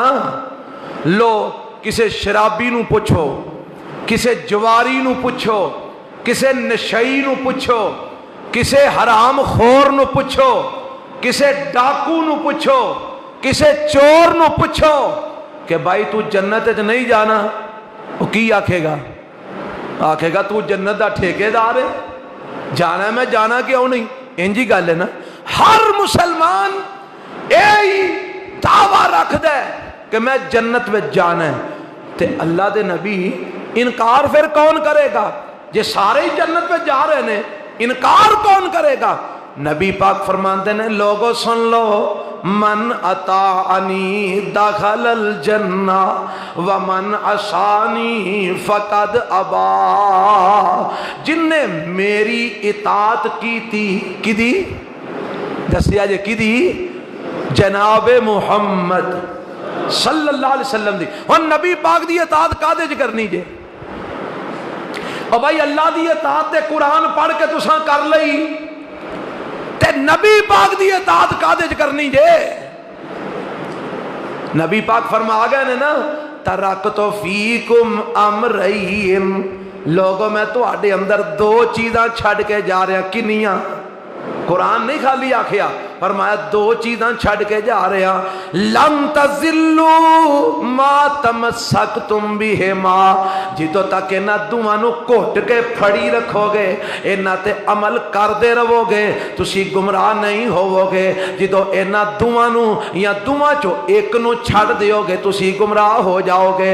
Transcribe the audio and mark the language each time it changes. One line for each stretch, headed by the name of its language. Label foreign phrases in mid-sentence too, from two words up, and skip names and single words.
Punjabi: ਲੋ ਕਿਸੇ ਸ਼ਰਾਬੀ ਨੂੰ ਪੁੱਛੋ, ਕਿਸੇ ਜੁਆਰੀ ਨੂੰ ਪੁੱਛੋ, ਕਿਸੇ ਨਸ਼ਈ ਨੂੰ ਪੁੱਛੋ, ਕਿਸੇ ਹਰਾਮ ਖ਼ੋਰ ਨੂੰ ਪੁੱਛੋ, ਕਿਸੇ ਡਾਕੂ ਨੂੰ ਪੁੱਛੋ, ਕਿਸੇ ਚੋਰ ਨੂੰ ਪੁੱਛੋ ਕਿ ਭਾਈ ਤੂੰ ਜੰਨਤ 'ਚ ਨਹੀਂ ਜਾਣਾ, ਉਹ ਕੀ ਆਖੇਗਾ? ਆਖੇਗਾ ਤੂੰ ਜੰਨਤ ਦਾ ਠੇਕੇਦਾਰ ਹੈਂ, ਜਾਣਾ ਮੈਂ ਜਾਣਾ ਕਿਉਂ ਨਹੀਂ? ਇੰਜ ਈ ਗੱਲ ਹੈ ਨਾ। ਹਰ ਮੁਸਲਮਾਨ ਯਹੀ ਦਾਅਵਾ ਰੱਖਦਾ ਹੈ ਕਿ ਮੈਂ ਜੰਨਤ ਮੇਂ ਜਾਣਾ ਹੈ, ਤੇ ਅੱਲਾਹ ਦੇ ਨਬੀ ਇਨਕਾਰ ਫਿਰ ਕੌਣ ਕਰੇਗਾ? ਜੇ ਸਾਰੇ ਹੀ ਜੰਨਤ ਮੇਂ ਜਾ ਰਹੇ ਨੇ, ਇਨਕਾਰ ਕੌਣ ਕਰੇਗਾ? ਨਬੀ ਪਾਕ ਫ਼ਰਮਾਤੇ ਨੇ ਲੋਕੋ ਸੁਣ ਲੋ,
Arabic: من أطاعني دخل الجنة ومن عصاني فقد أبى.
Punjabi: ਜਿੰਨੇ ਮੇਰੀ ਇਤਾਅਤ ਕੀ ਥੀ, ਕਿਹਦੀ ਦੱਸਿਆ ਜੇ ਕਿਹਦੀ? ਜਨਾਬ ਮੁਹੰਮਦ
Arabic: صلى الله عليه وسلم
Punjabi: ਦੀ। ਔਰ ਨਬੀ ਪਾਕ ਦੀ ਇਤਾਅਤ ਕਾਹਦੇ 'ਚ ਕਰਨੀ ਜੇ? ਔਰ ਭਾਈ ਅੱਲਾਹ ਦੀ ਇਤਾਅਤ ਤੇ ਕੁਰਾਨ ਪੜ੍ਹ ਕੇ ਤੁਸਾਂ ਕਰ ਲਈ, ਤੇ ਨਬੀ ਪਾਕ ਦੀ ਇਤਾਅਤ ਕਾਹਦੇ 'ਚ ਕਰਨੀ ਜੇ? ਨਬੀ ਪਾਕ ਫ਼ਰਮਾ ਗਏ ਨੇ ਨਾ,
Arabic: تركت فيكم أمرين,
Punjabi: ਲੋਕੋ ਮੈਂ ਤੁਹਾਡੇ ਅੰਦਰ ਦੋ ਚੀਜ਼ਾਂ ਛੱਡ ਕੇ ਜਾ ਰਿਹਾ। ਕਿੰਨੀਆਂ? ਕੁਰਾਨ ਨਹੀਂ ਖ਼ਾਲੀ ਆਖਿਆ, ਫ਼ਰਮਾਇਆ ਦੋ ਚੀਜ਼ਾਂ ਛੱਡ ਕੇ ਜਾ ਰਿਹਾ।
Arabic: لن تضلوا ما تمسكتم بهما,
Punjabi: ਜਿੱਥੋਂ ਤੱਕ ਇਨ੍ਹਾਂ ਦੋਆਂ ਨੂੰ ਘੁੱਟ ਕੇ ਫੜੀ ਰੱਖੋਗੇ, ਇਨ੍ਹਾਂ ਤੇ ਅਮਲ ਕਰਤੇ ਰਹੋਗੇ, ਤੁਸੀਂ ਗੁਮਰਾਹ ਨਹੀਂ ਹੋਵੋਗੇ। ਜਿੱਥੋਂ ਇਨ੍ਹਾਂ ਦੋਆਂ ਨੂੰ ਯਾ ਦੋਆਂ 'ਚੋਂ ਇਕ ਨੂੰ ਛੱਡ ਦਿਓਗੇ ਤੁਸੀਂ ਗੁਮਰਾਹ ਹੋ ਜਾਓਗੇ।